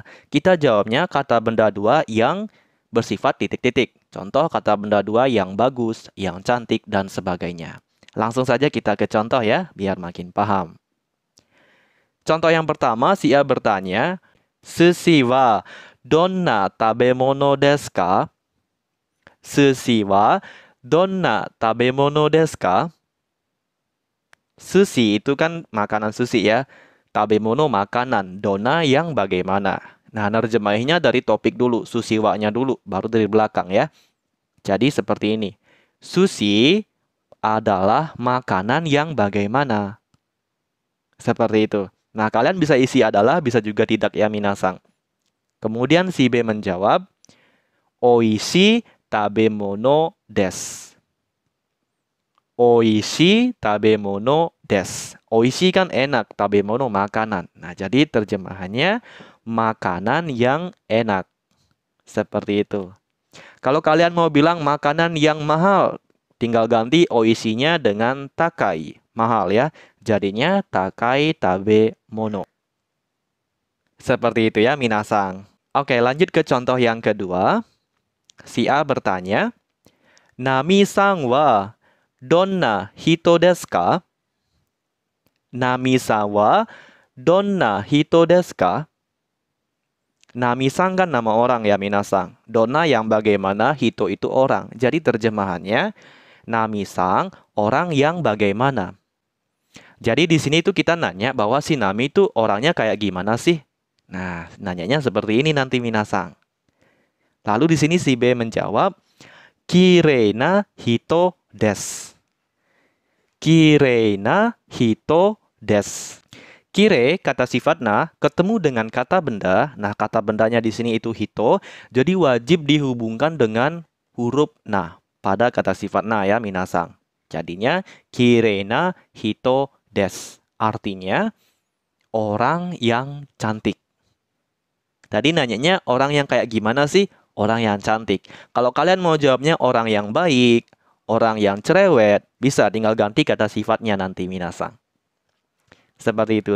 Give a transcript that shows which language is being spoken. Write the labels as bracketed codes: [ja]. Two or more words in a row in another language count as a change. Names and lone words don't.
[id] Kita jawabnya kata benda dua yang bersifat titik-titik. Contoh kata benda dua yang bagus, yang cantik, dan sebagainya. Langsung saja kita ke contoh ya, biar makin paham. Contoh yang pertama, si A bertanya, [ja] 寿司はどんな食べ物ですか? 寿司はどんな食べ物ですか? [id] Sushi itu kan makanan sushi ya. Tabemono makanan, donna yang bagaimana. Nah, nerjemahinya dari topik dulu, [ja] 寿司は- [id] nya dulu, baru dari belakang ya. Jadi seperti ini. Sushi adalah makanan yang bagaimana. Seperti itu. Nah, kalian bisa isi adalah, bisa juga tidak ya minasang. Kemudian si B menjawab, [ja] 美味しい食べ物です. 美味しい食べ物です. [id] Oishi kan enak, tabemono makanan. Nah, jadi terjemahannya makanan yang enak. Seperti itu. Kalau kalian mau bilang makanan yang mahal, tinggal ganti oishinya dengan takai. Mahal ya. Jadinya [ja] 高い食べ物. [id] Seperti itu ya minasang. Oke, lanjut ke contoh yang kedua. Si A bertanya, [ja] ナミさんはどんな人ですか? ナミさんはどんな人ですか? [id] Nami-san kan nama orang ya minasang. Donna yang bagaimana, hito itu orang. Jadi terjemahannya, Nami-san orang yang bagaimana. Jadi di sini tuh kita nanya bahwa si Nami itu orangnya kayak gimana sih? Nah, nanyanya seperti ini nanti minasang. Lalu di sini si B menjawab, [ja] きれいな人です. きれいな人です. [id] Kire kata sifat na ketemu dengan kata benda. Nah, kata bendanya di sini itu hito, jadi wajib dihubungkan dengan huruf na pada kata sifat na ya minasang. [ja] Jadinya きれいな人です. [id] Artinya orang yang cantik. Tadi nanyanya orang yang kayak gimana sih? Orang yang cantik. Kalau kalian mau jawabnya orang yang baik, orang yang cerewet, bisa tinggal ganti kata sifatnya nanti minasang. Seperti itu.